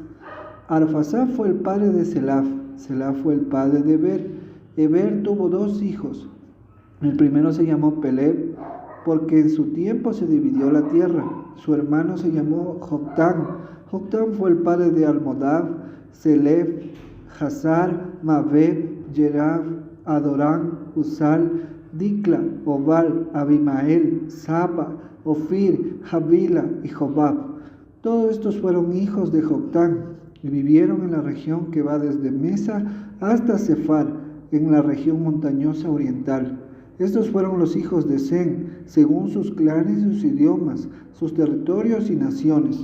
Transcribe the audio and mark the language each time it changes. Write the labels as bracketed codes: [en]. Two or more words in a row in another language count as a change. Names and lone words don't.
[es] Arfasad fue el padre de Selaf. Selaf fue el padre de Eber. Eber tuvo dos hijos. El primero se llamó Peleb, porque en su tiempo se dividió la tierra. Su hermano se llamó Joctán. Joctán fue el padre de Almodad, Selef, Hazar, Maved, Jerab, Adorán, Usal, Dicla, Obal, Abimael, Saba, Ofir, Javila y Jobab. Todos estos fueron hijos de Joctán y vivieron en la región que va desde Mesa hasta Sefar, en la región montañosa oriental. Estos fueron los hijos de Sem, según sus clanes y sus idiomas, sus territorios y naciones.